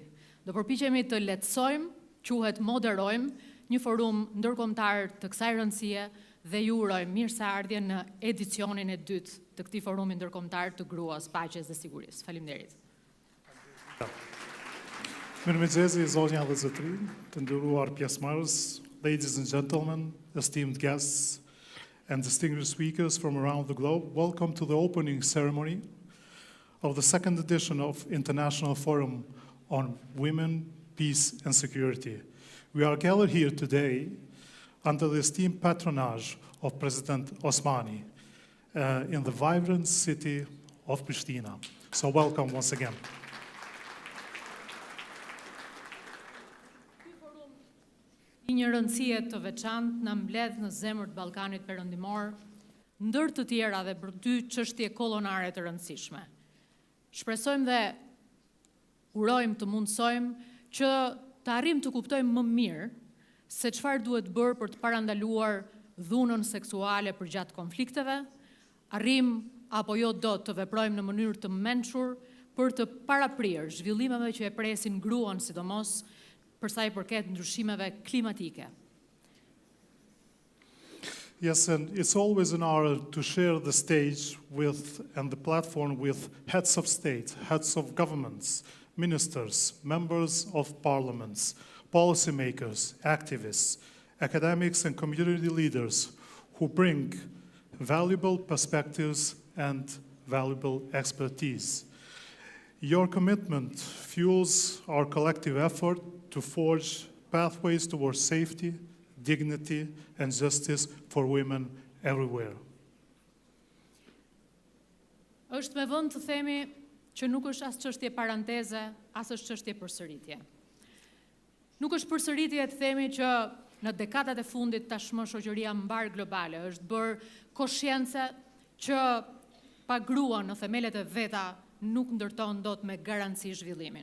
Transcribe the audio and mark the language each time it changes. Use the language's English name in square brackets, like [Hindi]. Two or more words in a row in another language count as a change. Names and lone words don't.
[Albanian] Do përpiqemi të lehtësojmë, quhet moderojmë një forum ndërkombëtar të kësaj rëndësie dhe ju urojmë mirëseardhje në edicionin e dytë të këtij forumi ndërkombëtar të gruas, paqes dhe sigurisë. Faleminderit. Mirëmëngjesi zonja dhe zotërin, të nderuar pjesëmarrës, [English] ladies and gentlemen, esteemed guests and distinguished speakers from around the globe. Welcome to the opening ceremony of the second edition of International Forum on Women, Peace and Security. We are gathered here today under the esteemed patronage of President Osmani in the vibrant city of Pristina. So welcome once again. [Albanian] Një rëndësie të veçantë na mbledh në zemër të Ballkanit Perëndimor, ndër të tjera dhe për 2 çështje kollonare të rëndësishme. Shpresojmë dhe urojmë të mundsojmë që të arrijmë të kuptojmë më mirë se çfarë duhet bërë për të parandaluar dhunën seksuale përgjatë konflikteve, arrijmë apo jo do të veprojmë në mënyrë të mençur për të paraprirë zhvillimeve që e presin gruan sidomos për sa I përket ndryshimeve klimatike. [English] Yes, and it's always an honor to share the stage with and the platform with heads of state, heads of governments, ministers, members of parliaments, policymakers, activists, academics and community leaders who bring valuable perspectives and valuable expertise. Your commitment fuels our collective effort to forge pathways towards safety, dignity, and justice for women everywhere. [Albanian] Është me vënd të themi që nuk është as çështje paranteze, as është çështje përsëritje. Nuk është përsëritje të themi që në dekadat e fundit tashmë shoqëria mbar globale është bërë koshiencë që pa grua në themelet e veta nuk ndërton dot me garanci zhvillimin.